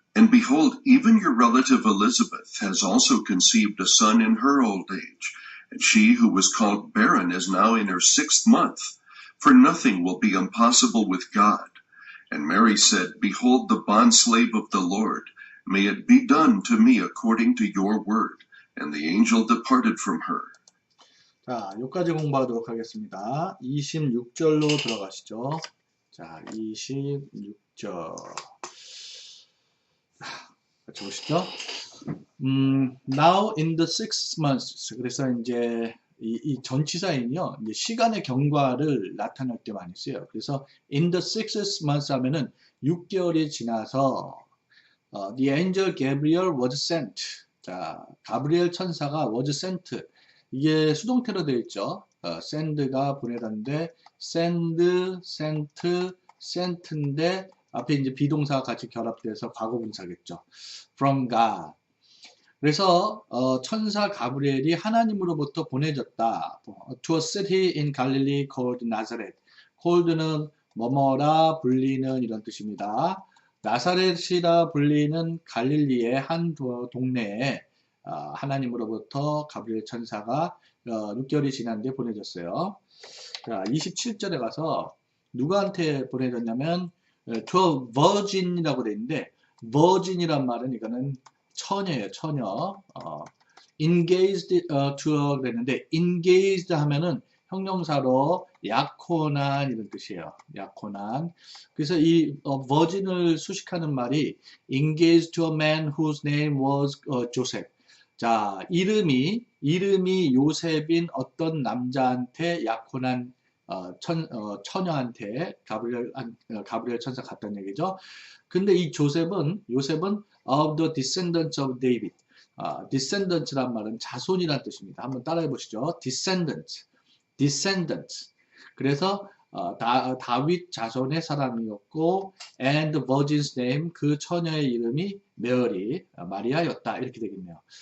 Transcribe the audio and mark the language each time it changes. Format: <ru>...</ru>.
<en>And behold, even your relative Elizabeth has also conceived a son in her old age, and she who was called barren is now in her 6th month, for nothing will be impossible with God." And Mary said, "Behold the bondslave of the Lord, may it be done to me according to your word." And the angel departed from her.</en> <ko>자, 여기까지 공부하도록 하겠습니다. 26절로 들어가시죠. 자, 26절. 같이 보시죠.</ko> <en>Now in the 6th month. 그래서 이제 이 전치사인요, 이제 시간의 경과를 나타낼 때 많이 써요.</en> <ko>그래서</ko> <en>in the 6th month</en> <ko>하면은 6개월이 지나서</ko> <en>the angel Gabriel was sent.</en> <ko>자, 가브리엘 천사가</ko> <en>was sent.</en> <ko>이게 수동태로 되어 있죠. send가 보내다는데 send, sent, sent인데 앞에 이제 비동사가 같이 결합돼서 과거분사겠죠.</ko> <en>From God.</en> <ko>그래서 천사 가브리엘이 하나님으로부터 보내졌다.</ko> <en>To a city in Galilee called Nazareth.</en> <ko>called는 뭐뭐라 불리는 이런 뜻입니다. 나사렛이라 불리는 갈릴리의 한 동네에 하나님으로부터 가브리엘 천사가 6개월이 지난 뒤에 보내졌어요. 자, 27절에 가서 누구한테 보내졌냐면</ko> <en>to a virgin</en> <ko>이라고 되어 있는데 virgin이란 말은 이거는 처녀예요. 처녀.</ko> <en>engaged to a</en> <ko>그랬는데 engaged 하면은 형용사로 약혼한 이런 뜻이에요. 약혼한. 그래서 이 virgin을 수식하는 말이</ko> <en>engaged to a man whose name was Joseph.</en> <ko>자, 이름이 요셉인 어떤 남자한테 약혼한 처녀한테 가브리엘 천사 갔다는 얘기죠. 근데 이 요셉은</ko> <en>of the descendants of David.</en> <ko>descendants란 말은 자손이란 뜻입니다. 한번 따라해 보시죠. descendants. 그래서 다윗 자손의 사람이었고</ko> <en>and the virgin's name,</en> <ko>그 처녀의 이름이 메어리, 마리아였다. 이렇게 되겠네요.</ko>